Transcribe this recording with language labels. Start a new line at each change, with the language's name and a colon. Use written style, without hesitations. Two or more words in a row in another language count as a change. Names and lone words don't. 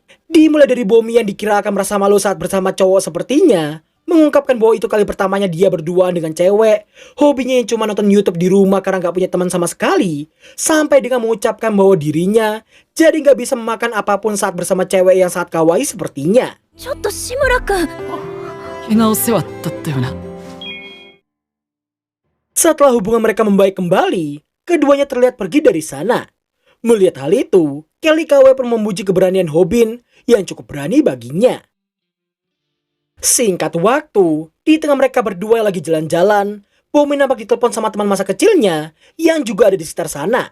Indonesian: Dimulai dari Bomi yang dikira akan merasa malu saat bersama cowok sepertinya, mengungkapkan bahwa itu kali pertamanya dia berduaan dengan cewek, hobinya yang cuma nonton YouTube di rumah karena gak punya teman sama sekali, sampai dengan mengucapkan bahwa dirinya jadi gak bisa memakan apapun saat bersama cewek yang sangat kawaii sepertinya.
Japanese: ちょっと志村くん。けなお世話だったよな。
Indonesian: Setelah hubungan mereka membaik kembali, keduanya terlihat pergi dari sana. Melihat hal itu, Kelly KW pun memuji keberanian Hobin yang cukup berani baginya. Singkat waktu, di tengah mereka berdua lagi jalan-jalan, Bomi nampak ditelepon sama teman masa kecilnya yang juga ada di sekitar sana.